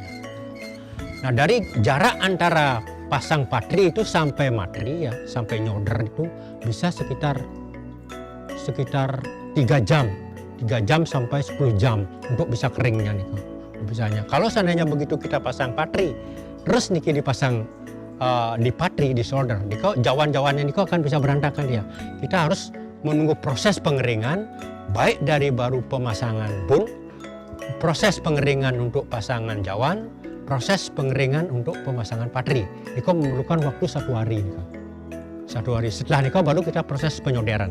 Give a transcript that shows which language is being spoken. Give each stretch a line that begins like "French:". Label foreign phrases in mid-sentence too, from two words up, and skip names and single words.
Indonesian: Nah dari jarak antara pasang patri itu sampai matri ya, sampai nyolder itu bisa sekitar 3 jam sampai 10 jam untuk bisa keringnya nih bisanya. Kalau seandainya begitu kita pasang patri terus niki dipasang di patri di solder niko jawan-jawannya niko akan bisa berantakan dia. Kita harus menunggu proses pengeringan baik dari baru pemasangan bun, proses pengeringan untuk pasangan jawan, proses pengeringan untuk pemasangan patri. Niko memerlukan waktu 1 hari niko. 1 hari setelah niko baru kita proses penyoderan.